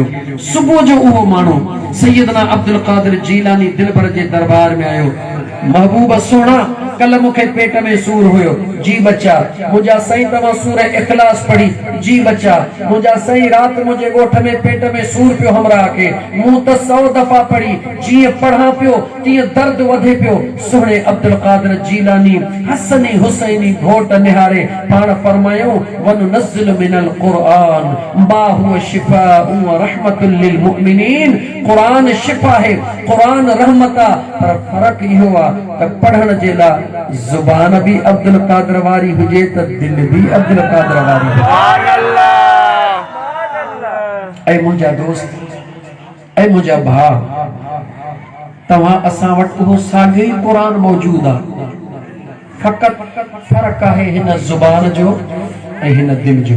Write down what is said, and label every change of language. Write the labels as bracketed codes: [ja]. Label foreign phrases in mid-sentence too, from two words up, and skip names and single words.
[sd] सुबुह जो उहो माण्हू सैयदना अब्दुल कादिर जीलानी दिलबर जे दरबार में आयो। महबूब सोना कल मूंखे पेट में सूर हुयो जी बच्चा मुंहिंजा साईं तव्हां सूर इखलास पढ़ी जी बच्चा मुंहिंजा साईं राति मुंहिंजे ॻोठ में पेट में सूर पियो हमरा के मूं त 100 दफ़ा पढ़ी जीअं पढ़ां पियो तीअं दर्द वधे पियो। सुहिणे अब्दुल कादिर जीलानी हसनी हुसैनी घोट निहारे पाण फरमायो [ar] وننزل من القرآن ما هو شفاء ورحمة للمؤمنين. [sd] कुरान शिफ़ा है कुरान रहमत आहे पर फर्क इहो आहे त पढ़ण जे लाइ जुबान भी अब्दुल कादिर वारी हुजे त दिल भी अब्दुल कादिर वारी हुजे। ऐ मुंहिंजा दोस्त ऐ मुंहिंजा भाउ तव्हां असां वटि उहो साॻियो ई क़ुरान मौजूद आहे फ़क़त फ़र्क़ आहे हिन जुबान जो ऐं हिन दिल जो।